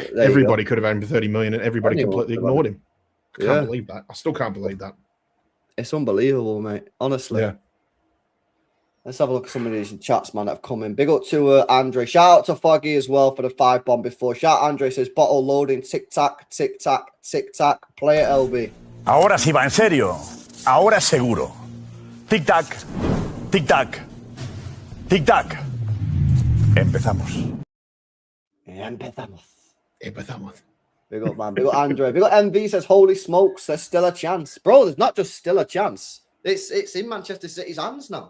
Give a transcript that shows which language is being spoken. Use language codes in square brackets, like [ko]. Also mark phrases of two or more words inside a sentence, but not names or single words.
[en] everybody could have had him for 30 million and everybody completely ignored him. I can't believe that. I still can't believe that. It's unbelievable, mate. Honestly. Yeah. Let's have a look at some of these chats, man, that have come in. Big up to Andre. Shout out to Foggy as well for the 5 bomb before. Shout out Andre says, bottle loading, tic-tac, tic-tac, tic-tac. Play it, LB. [es] Ahora sí va, en serio. Ahora seguro. Tic-tac, tic-tac, tic-tac. Empezamos. Empezamos. [en] Big up, man. Big up, Andre. Big up, MV says, holy smokes, there's still a chance. Bro, there's not just still a chance. It's in Manchester City's hands now.